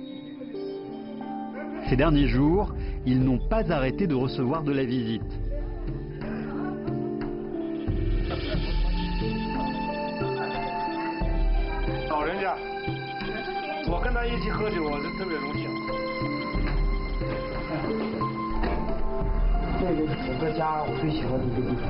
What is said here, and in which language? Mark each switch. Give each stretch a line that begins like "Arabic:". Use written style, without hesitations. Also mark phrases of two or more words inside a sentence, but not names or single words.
French: Ces derniers jours, ils n'ont pas arrêté de recevoir de la visite.
Chinese: 老人家，我跟他一起喝酒，我是特别荣幸。这个是整个家我最喜欢的一个地方。